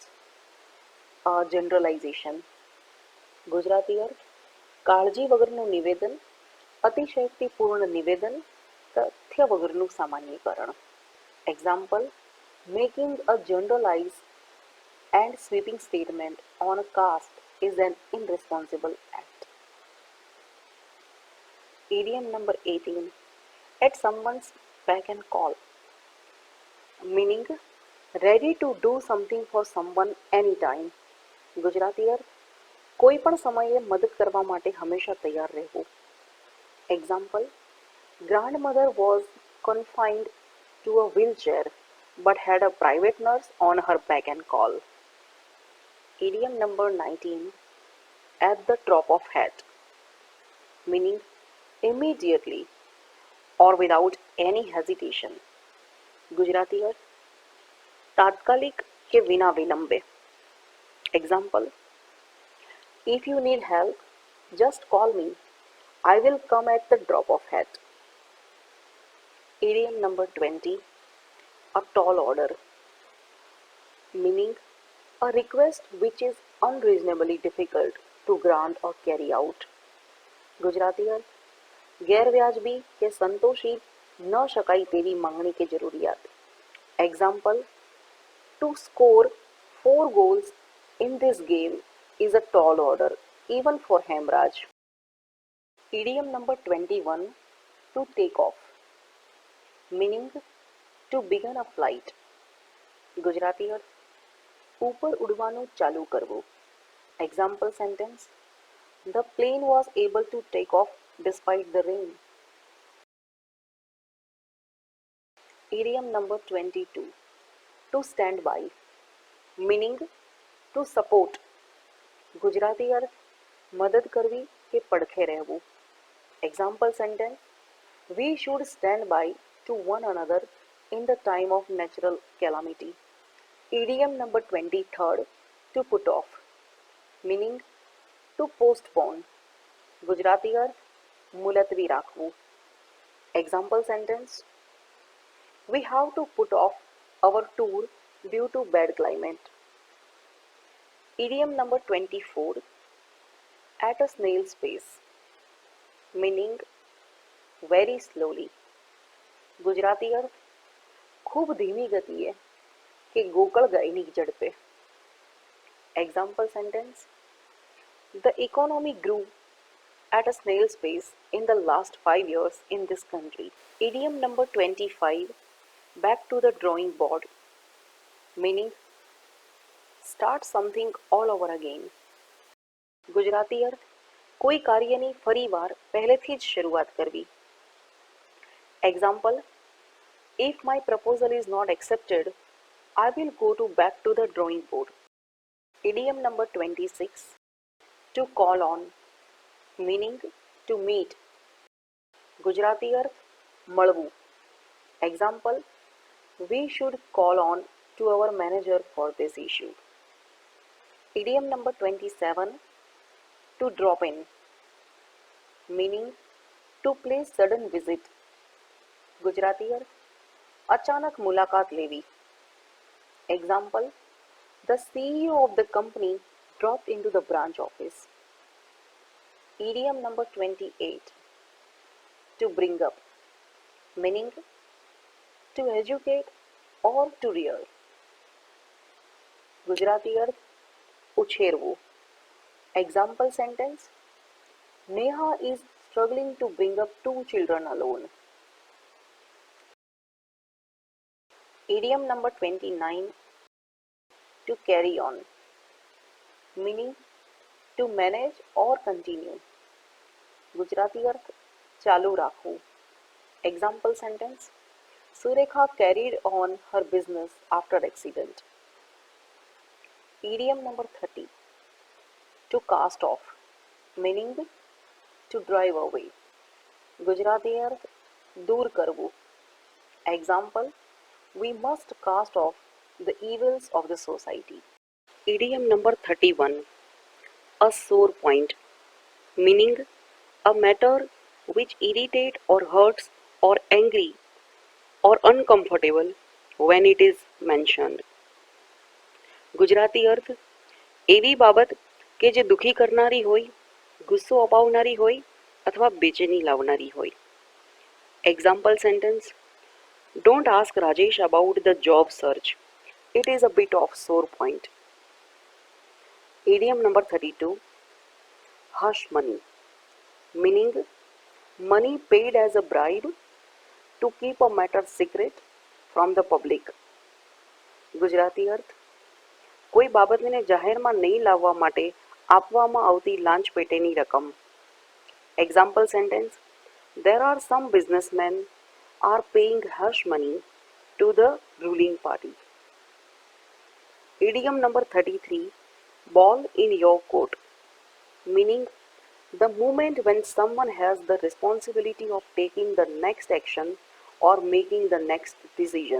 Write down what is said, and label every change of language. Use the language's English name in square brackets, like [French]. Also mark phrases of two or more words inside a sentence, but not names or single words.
[English] A generalization. [Gujarati] ગુજરાતી અર્થ કાળજી વગરનું નિવેદન, અતિશયોક્તિપૂર્ણ નિવેદન, તથ્ય વગરનું સામાન્યીકરણ. [English] એક્ઝામ્પલ: Making a generalized and sweeping statement on a caste is an irresponsible act. Idiom number 18, at someone's beck and call, meaning ready to do something for someone anytime. [Gujarati] ગુજરાતી અર્થ કોઈ પણ સમયે મદદ કરવા માટે હંમેશા તૈયાર રહેવું. [English] એક્ઝામ્પલ: Grandmother was confined to a wheelchair but had a private nurse on her beck and call. Idiom number 19, at the drop of hat, meaning immediately or without any hesitation. [Gujarati] ગુજરાતી અર્થ તાત્કાલિક કે વિના વિલંબે. [English] એક્ઝામ્પલ: If you need help, just call me. I will come at the drop of hat. Idiom number 20, a tall order, meaning a request which is unreasonably difficult to grant or carry out. [Gujarati] ગુજરાતી અર્થ ગેરવ્યાજબી કે સંતોષી ન શકાય તેવી માંગણી કે જરૂરિયાત. [English] એક્ઝામ્પલ: To score 4 goals in this game is a tall order, even for Hemraj. Idiom number 21, to take off, meaning to begin a flight. [Gujarati] ગુજરાતી અર્થ ઉપર ઉડવાનું ચાલુ કરવું. [English] Example sentence: The plane was able to take off despite the rain. Idiom number 22, to stand by, meaning to support. [Gujarati] ગુજરાતી અર્થ મદદ કરવી કે પડખે રહેવું. [English] Example sentence: We should stand by to one another in the time of natural calamity. Idiom number 23rd, to put off, meaning to postpone. [Gujarati] ગુજરાતી અર્થ મુલતવી રાખવું. [English] Example sentence: We have to put off our tour due to bad climate. Idiom number 24, at a snail's pace, meaning very slowly. [Gujarati] ગુજરાતી અર્થ ખૂબ ધીમી ગતિએ કે ગોકળ ગાયની ઝડપે. [English] Example sentence: The economy grew at a snail's pace in the last 5 years in this country. Idiom number 25, back to the drawing board, meaning start something all over again. [Gujarati] ગુજરાતી અર્થ કોઈ કાર્યની ફરીવાર પહેલેથી જ શરૂઆત કરવી. [English] એક્ઝામ્પલ: If my proposal is not accepted, I will go back to the drawing board. Idiom number 26, to call on, meaning to meet. [Gujarati] ગુજરાતી અર્થ મળવું. [English] એક્ઝામ્પલ: We should call on to our manager for this issue. Idiom number 27, to drop in, meaning to pay sudden visit. [Gujarati] ગુજરાતી અર્થ અચાનક મુલાકાત લેવી. [English] એક્ઝામ્પલ: The CEO of the company dropped into the branch office. Idiom number 28, to bring up, meaning to educate or to rear. [Gujarati] ગુજરાતી અર્થ ઉછેરવું. [English] Example sentence: Neha is struggling to bring up 2 children alone. Idiom number 29, to carry on, meaning to manage or continue. [Gujarati] ગુજરાતી અર્થ ચાલુ રાખવું. [English] Example sentence: Surekha carried on her business after accident. Idiom number 30, to cast off, meaning to drive away. [Gujarati] ગુજરાતી અર્થ દૂર કરવું. [English] Example: We must cast off the evils of the society. Idiom number 31, a sore point, meaning a matter which irritates or hurts or angry or uncomfortable when it is mentioned. [Gujarati] ગુજરાતી અર્થ એવી બાબત કે જે દુઃખી કરનારી હોય, ગુસ્સો અપાવનારી હોય અથવા બેચેની લાવનારી હોય. [English] Example sentence: Don't ask Rajesh about the job search. It is a bit of sore point. Idiom number 32, hush money, meaning money paid as a bribe to keep a matter secret from the public. [Gujarati] ગુજરાતી અર્થ કોઈ બાબતને જાહેરમાં નહીં લાવવા માટે આપવામાં આવતી લાંચ પેટેની રકમ. [English] Example sentence: There are some businessmen are paying hush money to the ruling party. Idiom number 33, ball in your court, meaning the moment when someone has the responsibility of taking the next action or making the next decision.